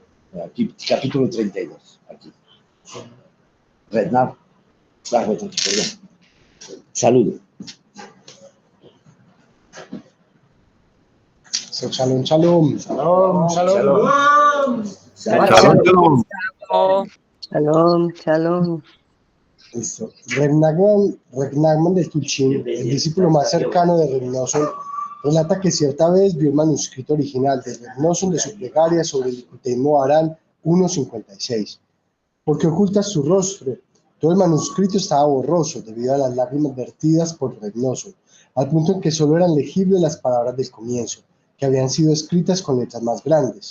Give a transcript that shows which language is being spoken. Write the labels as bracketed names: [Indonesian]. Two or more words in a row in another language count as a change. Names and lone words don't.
[Spanish] Aquí, capítulo 32. Aquí. Rednar. Perdón. Saludo. [Hebrew] שלום, שלום. שלום, שלום. Shalom. שלום, שלום. [Spanish] Listo. Reb Nachman de Tulchin, el discípulo más cercano de Reb Nosson, relata que cierta vez vio el manuscrito original de Reb Nosson de su plegaria sobre el Likutei Moharan 1.56. ¿Por qué ocultas su rostro? Todo el manuscrito estaba borroso debido a las lágrimas vertidas por Reb Nosson, al punto en que solo eran legibles las palabras del comienzo, que habían sido escritas con letras más grandes.